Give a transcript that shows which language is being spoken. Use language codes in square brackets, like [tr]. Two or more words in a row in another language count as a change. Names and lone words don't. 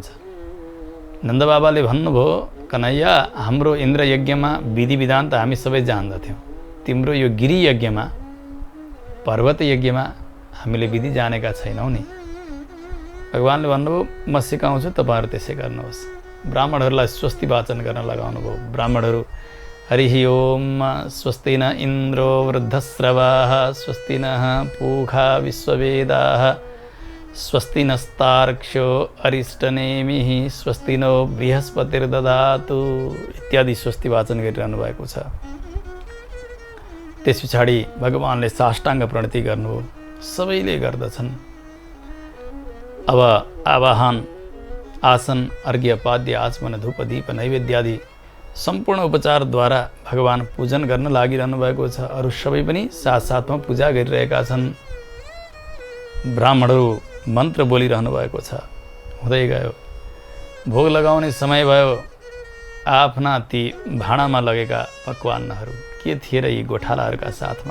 [ne] नन्दबाबाले भन्नुभयो, कन्हैया हाम्रो इन्द्र यज्ञमा विधि विधान त हामी सबै जान्दथ्यौँ, तिम्रो यो गिरी यज्ञमा, पर्वत यज्ञमा हामीले विधि जानेका छैनौँ नि। भगवान्ले भन्नुभयो म सिकाउँछु, तपाईँहरू त्यसै गर्नुहोस्। ब्राह्मणहरूलाई स्वस्ति वाचन गर्न लगाउनु भयो। [sa] ब्राह्मणहरू हरिः ओम स्वस्ति न इन्द्रो वृद्धश्रवाः स्वस्ति नः पूषा विश्ववेदाः स्वस्ति नस्तार्क्ष्यो अरिष्टनेमिः स्वस्ति नो बृहस्पतिर्दधातु [ne] इत्यादि स्वस्ति वाचन गरिरहनु भएको छ। त्यस पछाडि भगवान्ले साष्टाङ्ग प्रणति गर्नुभयो। सबैले गर्दछन्। अब आवाहन, आसन, अर्घ्य, पाद्य, आचमन, धूप, दीप, नैवेद्यादि सम्पूर्ण उपचारद्वारा भगवान पूजन गर्न लागिरहनु भएको छ। अरू सबै पनि साथसाथमा पूजा गरिरहेका छन्। ब्राह्मणहरू मन्त्र बोलिरहनु भएको छ। हुँदै गयो। भोग लगाउने समय भयो। आफ्ना ती भाँडामा लगेका पकवानहरू के थिए र यी गोठालाहरूका साथमा?